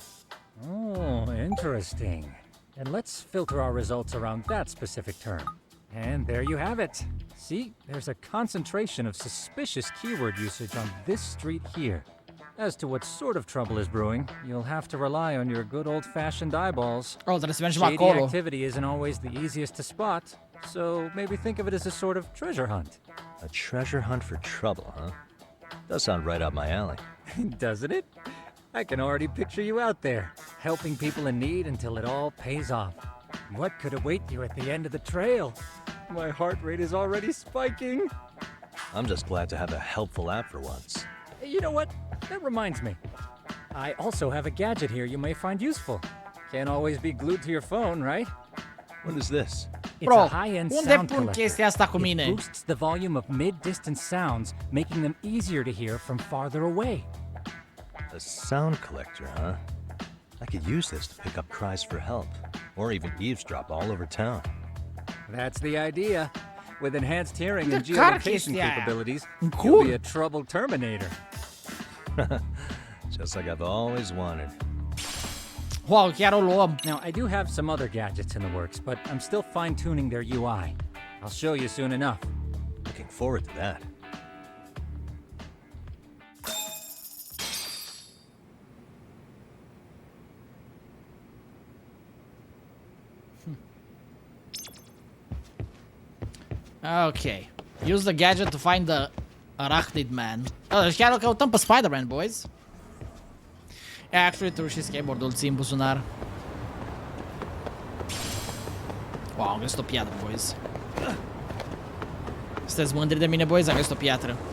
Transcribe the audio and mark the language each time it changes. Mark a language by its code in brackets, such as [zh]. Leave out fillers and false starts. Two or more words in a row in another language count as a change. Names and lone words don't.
[en] Oh, interesting. And let's filter our results around that specific term. And there you have it. See, there's a concentration of suspicious keyword usage on this street here. As to what sort of trouble is brewing, you'll have to rely on your good old-fashioned eyeballs. [ro] Oh, trebuie să mergem [en] Shady [ro] acolo. [en] activity isn't always the easiest to spot, so maybe think of it as a sort of treasure hunt. A treasure hunt for trouble, huh? Does sound right up my alley. Doesn't it? I can already picture you out there, helping people in need until it all pays off. What could await you at the end of the trail? My heart rate is already spiking. I'm just glad to have a helpful app for once. You know what? That reminds me. I also have a gadget here you may find useful. Can't always be glued to your phone, right? What is this? It's [ro] Bro, [en] a high-end [ro] unde [en] sound [ro] pun [en] collector. [ro] chestia asta cu mine? [en] It boosts the volume of mid-distance sounds, making them easier to hear from farther away. A sound collector, huh? I could use this to pick up cries for help, or even eavesdrop all over town. That's the idea. With enhanced hearing and The car geolocation [ro] chestia aia. [en] capabilities, Cool. you'll be a trouble terminator. Just like I've always wanted. [ro] Wow, chiar o luăm. [en] Now, I do have some other gadgets in the works, but I'm still fine-tuning their UI. I'll show you soon enough. Looking forward to that. Ok. Use the gadget to find the arachnid man. [ro] Oh, deci chiar îl căutăm pe Spider-Man, boys. [en] Actually, [ro] tu și skateboard-ul ții în buzunar. Wow, am găsit o piatră, boys. Sunteți mândri de mine, boys? Am găsit o piatră.